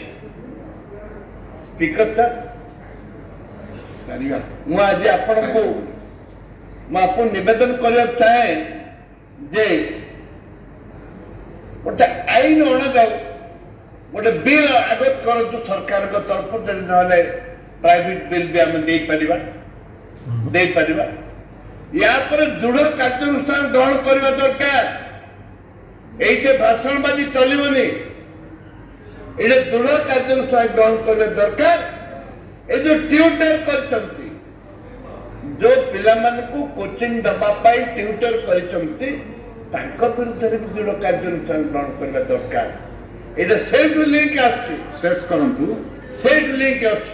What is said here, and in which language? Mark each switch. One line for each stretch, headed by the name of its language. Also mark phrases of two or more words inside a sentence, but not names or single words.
Odia: ସ୍ପିକର ସାର୍, ମୁଁ ଆଜି ଆପଣଙ୍କୁ ନିବେଦନ କରିବାକୁ ଚାହେଁ ଯେ ଗୋଟେ ଆଇନ ଅଣାଯାଉ, ଗୋଟେ ବିଲ୍ ଆଗତ କରନ୍ତୁ ସରକାରଙ୍କ ତରଫରୁ, ଯଦି ନହେଲେ ପ୍ରାଇଭେଟ ବିଲ୍ ବି ଆମେ ଦେଇପାରିବା। ୟା ପରେ ଦୃଢ କାର୍ଯ୍ୟାନୁଷ୍ଠାନ ଗ୍ରହଣ କରିବା ଦରକାର। ଏଇଟା ଭାଷଣବାଜି ଚଳିବନି, ଏଟା ଦୃଢ଼ କାର୍ଯ୍ୟାନୁଷ୍ଠାନ ଗ୍ରହଣ କରିବା ଦରକାର। ଏ ଯୋଉ ଟ୍ୟୁଟର କରିଛନ୍ତି, ଯୋଉ ପିଲାମାନଙ୍କୁ କୋଚିଂ ଦେବା ପାଇଁ ଟ୍ୟୁଟର କରିଛନ୍ତି, ତାଙ୍କ ବିରୁଦ୍ଧରେ ବି ଦୃଢ଼ କାର୍ଯ୍ୟାନୁଷ୍ଠାନ ଗ୍ରହଣ କରିବା ଦରକାର। এটা ସେଇଠୁ ଲିଙ୍କ ଆସୁଛି। ଶେଷ କରନ୍ତୁ, ସେଇଠୁ ଲିଙ୍କ ଆସୁଛି।